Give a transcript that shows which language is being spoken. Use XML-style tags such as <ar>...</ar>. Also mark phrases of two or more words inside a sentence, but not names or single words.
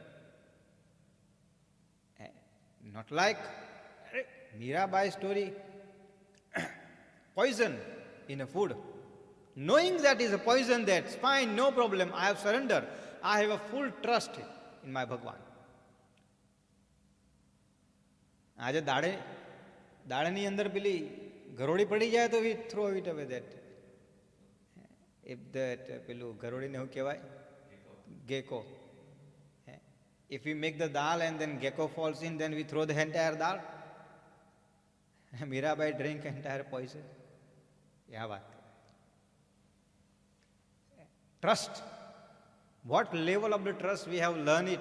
<en>Not like Mirabai's story, poison in a food. Knowing that is a poison, that's fine, no problem, I have surrendered. I have a full trust in my Bhagwan.</en> <gu>આજે દાડાની અંદર પેલી ગરોળી પડી જાય તો</gu> <en>we throw it away that. If that</en> <gu>પેલું ગરોળીને શું કહેવાય?</gu> <en>Gecko. If we make the dal and then gecko falls in, then we throw the entire dal. Mirabai drink entire poison. Yeah, what? Trust. What level of the trust we have learned it?</en>